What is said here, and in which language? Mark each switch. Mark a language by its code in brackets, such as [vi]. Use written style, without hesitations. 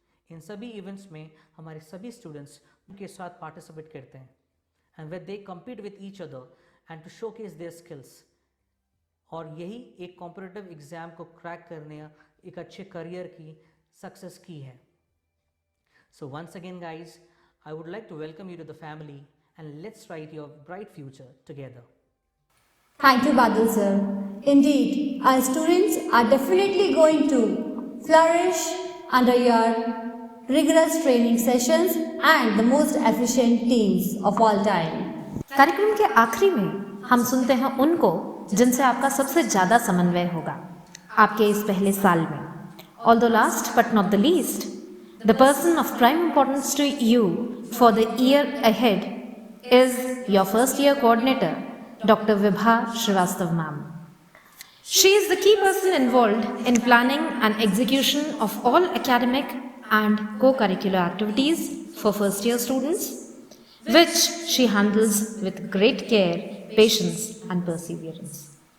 [hi] इन सभी इवेंट्स में हमारे सभी स्टूडेंट्स उनके साथ पार्टिसिपेट करते हैं, [en] And where they compete with each other and to showcase their skills. [hi] और यही एक कॉम्पिटिटिव एग्जाम को क्रैक करने या एक अच्छे करियर की सक्सेस की है. [en] So once again guys, I would like to welcome you to the family, and let's write your bright future together. Thank you, Badal sir. Indeed, our students are definitely going to flourish under your rigorous training sessions and the most efficient teams of all time. [hi] कार्यक्रम के आखिरी में हम सुनते हैं उनको जिनसे आपका सबसे ज़्यादा समन्वय होगा आपके इस पहले साल में. [en] Although last but not the least, the person of prime importance to you for the year ahead is your first year coordinator, Dr. Vibha Srivastav ma'am. She is the key person involved in planning and execution of all academic and co-curricular activities for first year students, which she handles with great care, patience and perseverance.